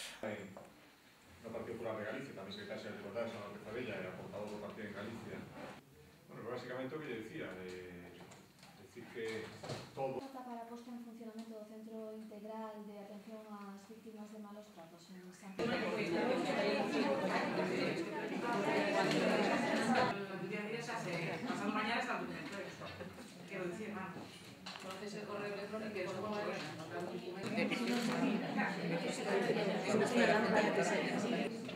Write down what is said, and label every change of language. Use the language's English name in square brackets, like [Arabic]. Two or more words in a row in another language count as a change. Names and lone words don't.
[Galician] No Partido Popular de Galicia, tamén secretaria de Igualdade, Sara López Abella, e a portavoz do partido en Galicia. Bueno, basicamente o que lle dicía, decir que todo... Para a posta en funcionamento do Centro Integral de Atención ás Víctimas de Malos Tratos en San Pedro. [Spanish] Pasado mañana está el documento esto. Quiero decir, vamos. Entonces el correo electrónico es como